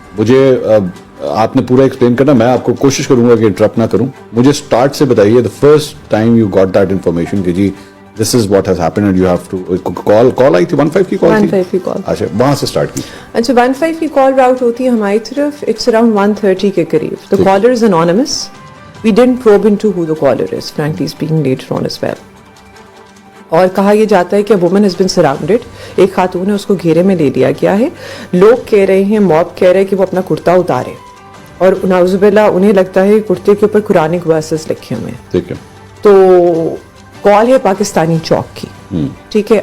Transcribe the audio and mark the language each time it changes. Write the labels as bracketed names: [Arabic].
[Urdu] مجھے آپ نے پورا ایکسپلین کرنا, میں آپ کو کوشش کروں گا کہ انٹرپٹ نہ کروں. مجھے اسٹارٹ سے بتائیے, [English] the first time you got that information [Urdu] کہ جی [English] this is what has happened and you have to call [Urdu] آئی تھی 15 کی کال 15 کی کال. اچھا وہاں سے اسٹارٹ کی. اچھا 15 کی کال راؤٹ ہوتی ہے ہماری طرف, [English] it's around [Urdu] 1:30 کے قریب. [English] The caller is anonymous. We didn't probe into who the caller is, frankly speaking, later on as well. [Urdu] اور کہا یہ جاتا ہے کہ [English] woman has been surrounded. [Urdu] ایک خاتون ہے, اس کو گھیرے میں لے لیا گیا ہے. لوگ کہہ رہے ہیں, موب کہہ رہے ہیں کہ وہ اپنا کرتا اتارے, اور نعوذ باللہ انہیں لگتا ہے کرتے کے اوپر قرآنک ورسز لکھے ہوئے ہیں. ٹھیک ہے. تو کال ہے پاکستانی چوک کی. ٹھیک ہے.